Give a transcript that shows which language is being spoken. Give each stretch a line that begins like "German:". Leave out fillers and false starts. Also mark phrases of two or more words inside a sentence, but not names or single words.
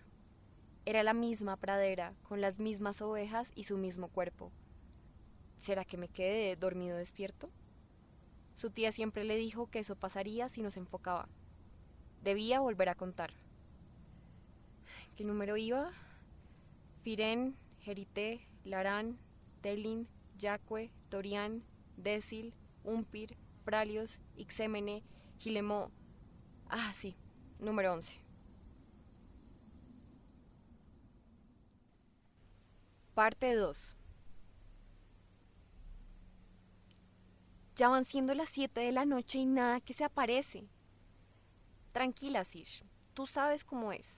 Spanish: Era la misma pradera, con las mismas ovejas y su mismo cuerpo. ¿Será que me quedé dormido despierto? Su tía siempre le dijo que eso pasaría si no se enfocaba. Debía volver a contar. ¿Qué número iba? Firen, Jerité, Larán, Telin, Yacue, Torián, Décil, Umpir, Pralios, Ixémene, Gilemó. Ah, sí, número 11. Parte 2. Ya van siendo las 7 de la noche y nada que se aparece. Tranquila, Sish, tú sabes cómo es.